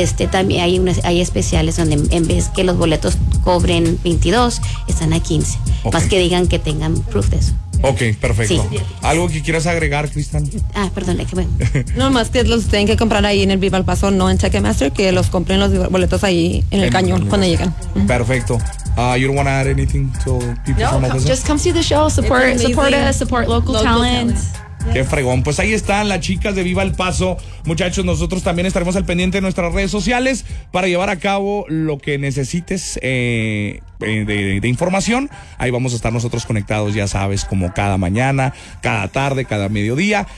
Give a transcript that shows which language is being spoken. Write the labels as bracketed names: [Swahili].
[Spanish] También hay especiales donde, en vez que los boletos cobren 22, están a 15. Okay. Más que digan que tengan proof de eso. Ok, perfecto. Sí. ¿Algo que quieras agregar, Cristian? Perdón, déjame. No, más que los tienen que comprar ahí en el Viva El Paso, no en Ticketmaster, que los compren los boletos ahí en el cañón cuando llegan. Perfecto. [English] You don't want to add anything to people? No, just come see the show, support local talent. [Spanish] Qué fregón. Pues ahí están las chicas de Viva El Paso. Muchachos, nosotros también estaremos al pendiente de nuestras redes sociales para llevar a cabo lo que necesites de información. Ahí vamos a estar nosotros conectados, ya sabes, como cada mañana, cada tarde, cada mediodía.